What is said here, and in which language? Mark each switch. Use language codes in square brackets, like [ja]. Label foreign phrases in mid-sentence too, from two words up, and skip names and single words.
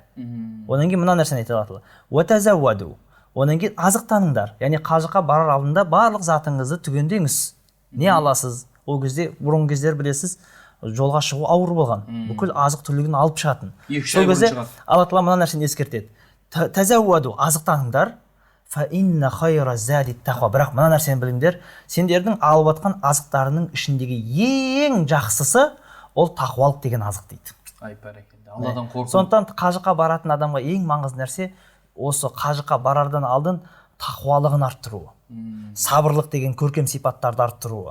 [kk] Одан кейін мына нәрсені айтады Алла Тағала: одан кейін азықтаныңдар. Яғни қажылыққа барар алдында барлық затыңызды түгендеңіз. Не аласыз? Ол кезде бұрынғы кездер білесіз, жолға шығу ауыр болған. Бүкіл азық түлігін алып шығатын. Сол кезде Алла Тағала мына нәрсені ескертеді: тазауаду, азықтаныңдар. [ar] فإن خير الزاد التقوى. [kk] Бірақ мына нәрсені біліңдер, сендердің алып жатқан азықтарының ішіндегі ең жақсысы ол тақуалық деген азық дейді. Алладан қорқу. Сондықтан қажылыққа баратын адамға ең маңызды нәрсе осы қажылыққа барардан алдын тақуалығын арттыруы, сабырлық деген көркем сипаттарды арттыруы.